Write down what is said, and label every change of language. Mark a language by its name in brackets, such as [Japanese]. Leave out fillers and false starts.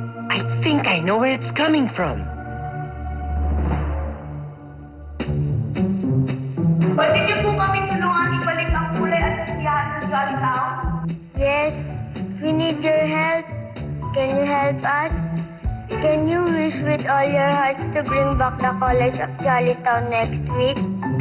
[English] I think I know where it's coming from. [Filipino] Pwede niyo po kami tulungan ibalik ang kulay at kasiyahan ng Jollytown? [English] Yes, we need your help. Can you help us? Can you wish with all your hearts to bring back the colors of Jollytown next week?